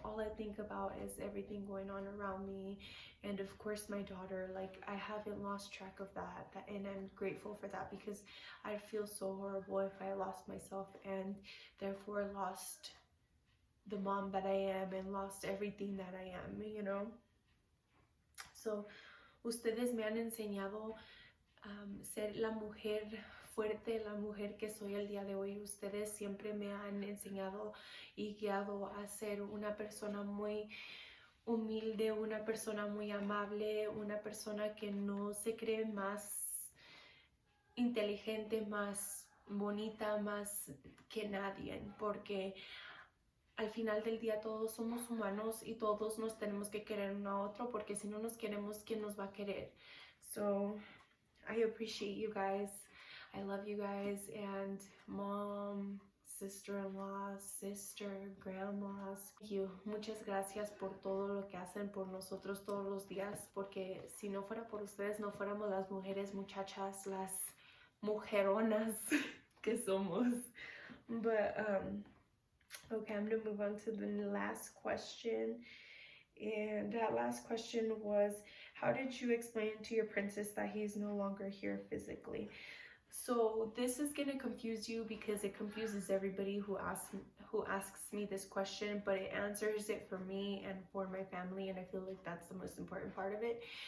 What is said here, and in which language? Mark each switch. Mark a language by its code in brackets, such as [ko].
[en] All I think about is everything going on around me, and of course my daughter. Like, I haven't lost track of that, and I'm grateful for that, because I'd feel so horrible if I lost myself and therefore lost the mom that I am and lost everything that I am, you know. [es] So ustedes me han enseñado ser la mujer fuerte, la mujer que soy el día de hoy. Ustedes siempre me han enseñado y guiado a ser una persona muy humilde, una persona muy amable, una persona que no se cree más inteligente, más bonita, más que nadie, porque al final del día todos somos humanos y todos nos tenemos que querer uno a otro, porque si no nos queremos, ¿quién nos va a querer? [en] So I appreciate you guys. I love you guys, and mom, sister-in-law, sister, grandmas. Thank you. [es] Muchas gracias por todo lo que hacen por nosotros todos los días, porque si no fuera por ustedes, no fuéramos las mujeres, muchachas, las mujeronas que somos. [en] But okay, I'm gonna move on to the last question. And that last question was, how did you explain to your princess that he's no longer here physically? So this is gonna confuse you, because it confuses everybody who asks me this question, but it answers it for me and for my family, and I feel like that's the most important part of it.